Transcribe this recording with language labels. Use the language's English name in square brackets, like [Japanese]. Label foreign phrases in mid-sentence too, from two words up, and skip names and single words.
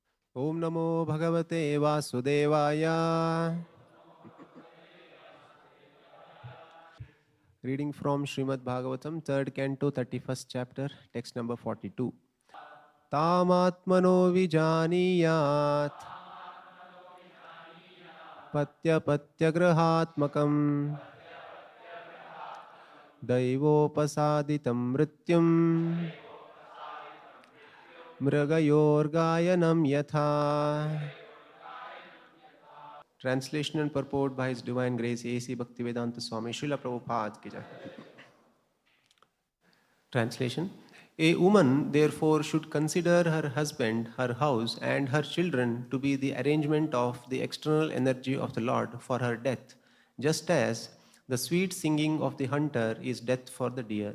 [Sanskrit] Om Namo Bhagavate Vasudevaya. [English] Reading from Srimad Bhagavatam, 3rd Canto, 31st chapter, text number 42. [Sanskrit] Tamatmano vijaniyat patyapatyagrahatmakam daivopasaditam mrityum mragayorgayanam yatha. [English] Translation and purport by His Divine Grace A.C. [Hindi] Bhaktivedanta Swami Srila Prabhupada ki jai. [English] Translation. A woman therefore should consider her husband, her house and her children to be the arrangement of the external energy of the Lord for her death, just as the sweet singing of the hunter is death for the deer.